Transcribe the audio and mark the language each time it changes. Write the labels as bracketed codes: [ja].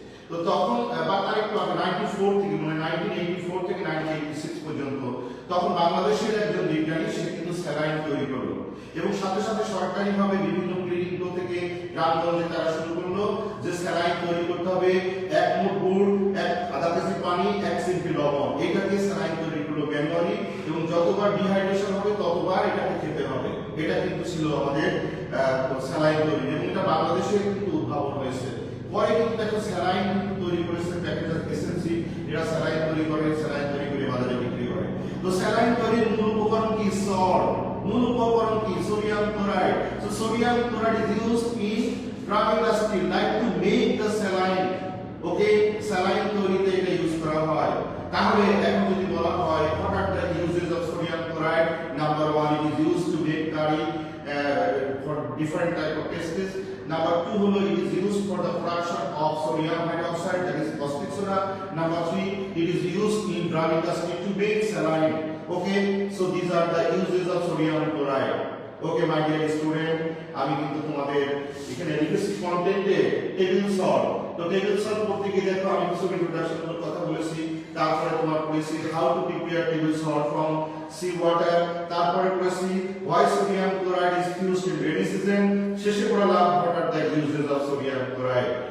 [bn] তো তখন বা আরেকটু আগে 94 থেকে, মানে 1984 থেকে 1986 পর্যন্ত, তখন বাংলাদেশের একজন বিজ্ঞানী সে কিন্তু স্যালাইন তৈরি করলো, এবং সাথে সাথে সরকারিভাবে বিভিন্ন ক্লিনিকগুলো থেকে গ্রামগঞ্জে তারা শুরু করলো যে স্যালাইন তৈরি করতে হবে 1 মুঠ গুড়, আধা কেজি পানি, 1 সিমটি লবণ, এটা দিয়ে স্যালাইন তৈরি করলো ম্যানুয়ালি, এবং যতবার ডিহাইড্রেশন হবে ততবার এটাকে খেতে হবে। এটা কিন্তু ছিল আমাদের স্যালাইন তৈরি, এবং এটা বাংলাদেশে কিন্তু উদ্ভাবন হয়েছে। পরে কিন্তু একটা স্যালাইন কিন্তু তৈরি করেছে প্যাকেজার এসএনসি, এরা স্যালাইন তৈরি করে বাজারে বিক্রি করে। তো স্যালাইন তৈরির মূল উপকরণ কি? সল্ট। মূল উপকরণ কি? Sodium chloride. [en] So sodium chloride is used in drug industry like to make the saline. [bn] Okay, saline তৈরিতে এটা ইউজ করা হয়। তাহলে এখন যদি বলা হয় [en] what are the uses of sodium chloride? Number 1, it is used to make curry for different type of tastes. Number 2 হলো it is used for the production of sodium hydroxide, that is caustic soda. Number 3, it is used in drug industry to make saline. Okay, so these are the uses of sodium chloride. [bn] Okay, [en] my dear student, [bn] আমি কিন্তু তোমাদের এখানে লিখেছি কন্টেন্টে table salt. তো table salt পড়তে গিয়ে দেখো আমি কিছু ইন্ট্রোডাকশনের কথা বলেছি, তারপরে তোমার পড়েছি [en] how to prepare table salt from sea water, [bn] তারপরে পড়েছি [en] why sodium chloride is used in rainy season, [bn] শেষে পড়লাম [en] what are the uses of sodium chloride.